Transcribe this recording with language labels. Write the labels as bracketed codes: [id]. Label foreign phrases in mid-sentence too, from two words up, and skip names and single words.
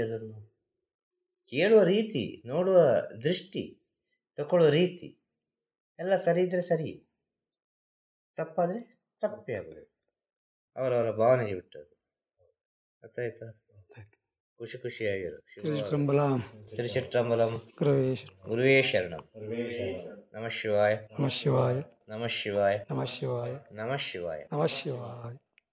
[kn] ಅದನ್ನು ಕೇಳುವ ರೀತಿ, ನೋಡುವ ದೃಷ್ಟಿ, ತಗೊಳ್ಳುವ ರೀತಿ ಎಲ್ಲ ಸರಿ ಇದ್ದರೆ ಸರಿ, ತಪ್ಪಾದರೆ ತಪ್ಪೇ ಆಗೋದು. ಅವರವರ ಭಾವನೆಗೆ ಬಿಟ್ಟದ್ದು. ಅರ್ಥ ಆಯ್ತಾ? ಖುಷಿಯಾಗಿರು. [sa] ತಿರುಚಿಟ್ರಂಬಲಂ ಗುರುವೇ ಶರಣಂ. ನಮಃ ಶಿವಾಯ. ನಮಃ ಶಿವಾಯ. ನಮಃ ಶಿವಾಯ. ನಮಃ ಶಿವಾಯ. ನಮಃ ಶಿವಾಯ. ನಮಃ ಶಿವಾಯ.